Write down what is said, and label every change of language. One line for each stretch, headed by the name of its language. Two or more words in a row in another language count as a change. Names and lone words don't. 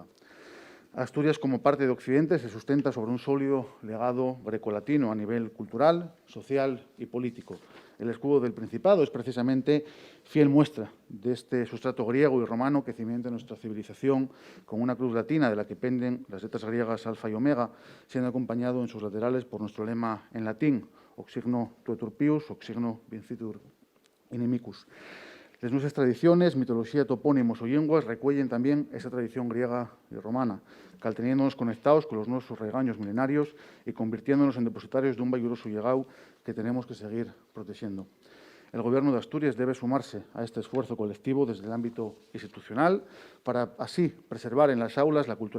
Spanish: Asturias, como parte de Occidente, se sustenta sobre un sólido legado grecolatino a nivel cultural, social y político. El escudo del Principado es precisamente fiel muestra de este sustrato griego y romano que cimienta nuestra civilización, con una cruz latina de la que penden las letras griegas alfa y omega, siendo acompañado en sus laterales por nuestro lema en latín,
Latin: hoc signo tuetur pius, hoc signo vincitur inimicus.
Asturian: Les nuestras tradiciones, mitología, topónimos o lenguas recuellen también esa tradición griega y romana, calteniéndonos conectados con los nuestros regaños milenarios y convirtiéndonos en depositarios de un valioso legado que tenemos que seguir protegiendo.
Spanish: El Gobierno de Asturias debe sumarse a este esfuerzo colectivo desde el ámbito institucional para así preservar en las aulas la cultura